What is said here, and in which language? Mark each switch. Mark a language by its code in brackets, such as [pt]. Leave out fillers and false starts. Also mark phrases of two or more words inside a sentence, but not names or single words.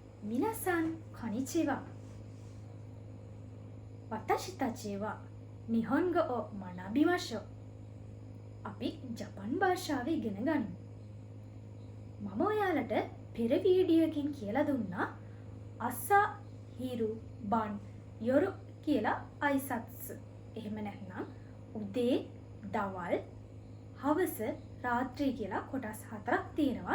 [ja] 皆さんこんにちは。私たちは日本語を学びましょう. [si] අපි ජපන් භාෂාව ඉගෙන ගනිමු. මම ඔයාලට පෙර වීඩියෝ එකකින් කියලා දුන්නා [ja] 朝 昼 晩 夜 [si] කියලා අයිසත්ස්. එහෙම නැත්නම් උදේ, දවල්, හවස, රාත්‍රී කියලා කොටස් හතරක් තියෙනවා.